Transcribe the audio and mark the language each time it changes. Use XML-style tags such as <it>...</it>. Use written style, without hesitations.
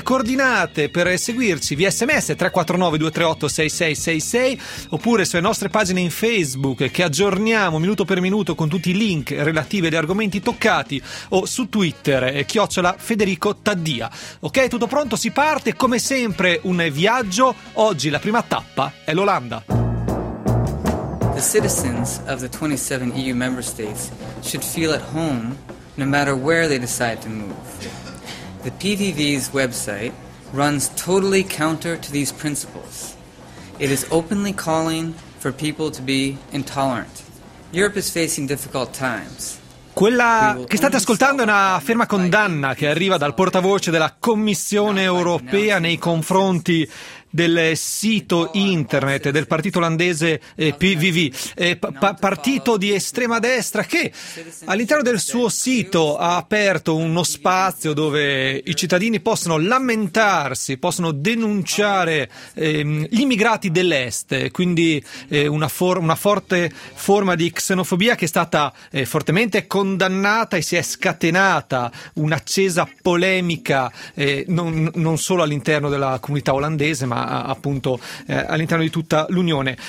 <it>Le coordinate per seguirci via sms 349-238-6666 oppure sulle nostre pagine in Facebook che aggiorniamo minuto per minuto con tutti i link relativi agli argomenti toccati o su Twitter @ Federico Taddia. Ok, tutto pronto? Si parte come sempre un viaggio. Oggi la prima tappa è l'Olanda.</it> <en>The citizens of the 27 EU member states should feel at home no matter where they decide to move. The PVV's website runs totally counter to these principles. It is openly calling for people to be intolerant. Europe is facing difficult times.</en> <it>Quella che state ascoltando è una ferma condanna che arriva dal portavoce della Commissione europea nei confronti del sito internet del partito olandese PVV, partito di estrema destra che all'interno del suo sito ha aperto uno spazio dove i cittadini possono lamentarsi, possono denunciare gli immigrati dell'est, quindi una forte forma di xenofobia che è stata fortemente condannata e si è scatenata un'accesa polemica non solo all'interno della comunità olandese ma appunto all'interno di tutta l'Unione.</it>